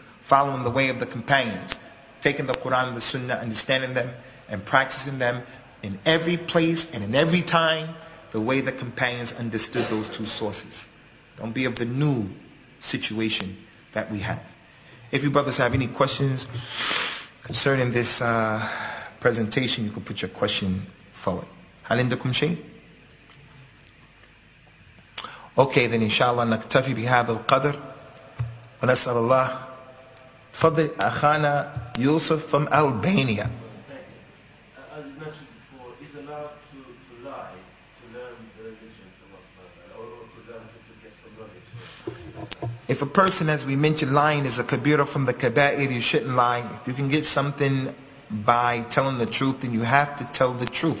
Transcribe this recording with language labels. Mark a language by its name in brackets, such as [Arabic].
[English] Following the way of the companions, taking the Quran and the Sunnah, understanding them and practicing them in every place and in every time the way the companions understood those two sources. Don't be of the new situation that we have. If you brothers have any questions concerning this presentation, you can put your question forward. [Arabic] هل عندكم شيء؟ [English] Okay, then inshallah [Arabic] نكتفي بهذا القدر ونسأل الله. تفضل أخانا يوسف [English] from Albania. As you mentioned before, is allowed to lie to learn the religion of Allah, or to learn to get some knowledge? If a person, as we mentioned, lying is a kabira from the kaba'ir, you shouldn't lie. If you can get something by telling the truth, then you have to tell the truth.